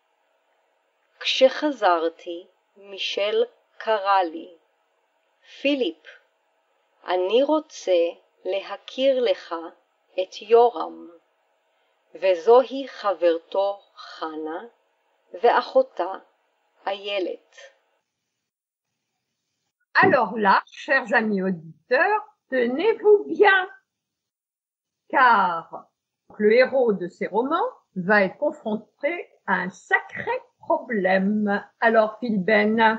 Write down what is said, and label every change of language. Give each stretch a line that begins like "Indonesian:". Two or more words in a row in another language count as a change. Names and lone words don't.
Hebrew: כשחזרתי, מישל קרא לי, פיליפ, אני רוצה להכיר לך את יורם, וזוהי חברתו חנה ואחותה איילת.
French: Alors là, chers amis auditeurs, tenez-vous bien, car le héros de ces romans va être confronté à un sacré problème. Alors, Philben?